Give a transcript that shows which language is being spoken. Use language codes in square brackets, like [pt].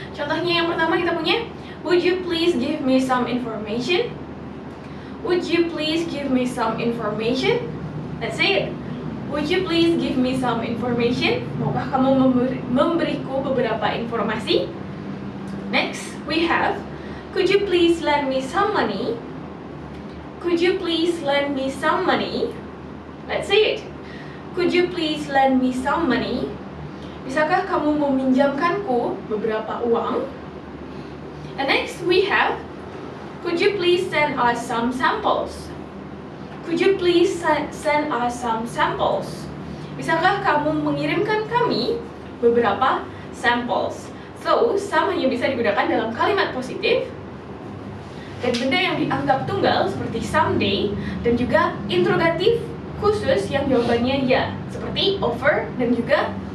[id] Contohnya yang pertama kita punya, [en] would you please give me some information? Would you please give me some information? Let's say it. Would you please give me some information? [id] Maukah kamu memberiku beberapa informasi? [en] Next, we have, could you please lend me some money? Could you please lend me some money? Let's say it. Could you please lend me some money? [id] Bisakah kamu meminjamkanku beberapa uang? [en] And next, we have, could you please send us some samples? Could you please send us some samples? [id] Bisakah kamu mengirimkan kami beberapa samples? So, some hanya bisa digunakan dalam kalimat positif dan benda yang dianggap tunggal seperti someday dan juga interrogatif khusus yang jawabannya ya, seperti offer dan juga